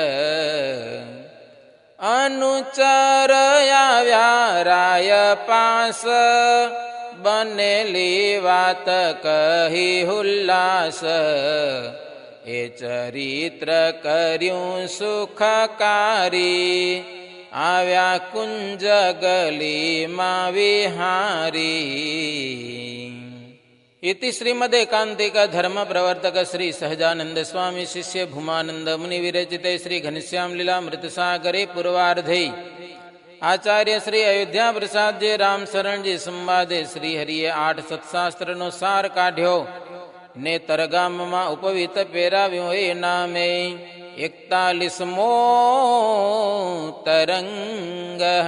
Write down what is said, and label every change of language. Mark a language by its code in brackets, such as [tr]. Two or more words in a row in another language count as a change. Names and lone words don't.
[gu] અનુચર આવ્યા રાય પાસ, બનેલી વાત કહી હુલ્લાસ, એ ચરિત્ર કર્યું સુખકારી, આવ્યા કુંજ ગલીમાં વિહારી. [sa] इति श्रीमदेकांतिक धर्म प्रवर्तक श्री सहजानंद स्वामी शिष्य भूमानंद मुनि विरचिते श्री घनश्याम लीला मृत सागरे पूर्वार्धे आचार्य श्री अयोध्या प्रसाद जी राम शरण जी संवादे [gu] શ્રી હરિએ 8 સત્શાસ્ત્ર નો સાર કાઢ્યો ને તરગામ માં ઉપવિત પહેરાવ્યો એ નામે 41મો તરંગ.